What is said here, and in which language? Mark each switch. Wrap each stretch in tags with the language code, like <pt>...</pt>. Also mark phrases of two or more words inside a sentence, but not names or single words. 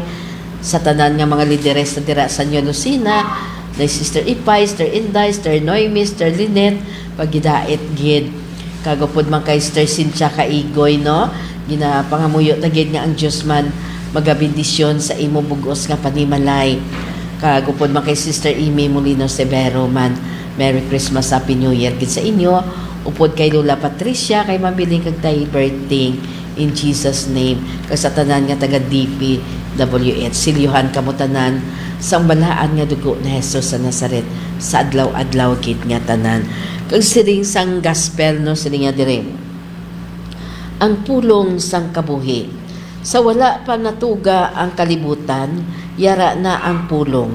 <hil>Sa tanan nga mga lideres na dira sa New Lucina, na Sister Ipay, Sister Inday, Sister Noemi, Sister Lynette, pagidait gid. Kagupod man kay Sister Cynthia Kaigoy no. Ginapangamuyo tagid nga ang Dios man magabendisyon sa imo bugos nga panimalay. Kagupod man kay Sister Amy Molino Severo man.</hil> <en>Merry Christmas, Happy New Year</en> <hil>gid sa inyo. Upod kay Lola Patricia, kay Mabiling kag tay</hil> <en>birthday in Jesus name.</en> <hil>Kag sa tanan nga taga DPWH, silyuhan kamo tanan sa balaan nga dugo ni Jesus sa Nazaret sa adlaw-adlaw gid nga tanan. Kag siring sang gospel no siling nga dire. Ang pulong sang kabuhi. Sa wala pa natuga ang kalibutan, yara na ang pulong.</hil>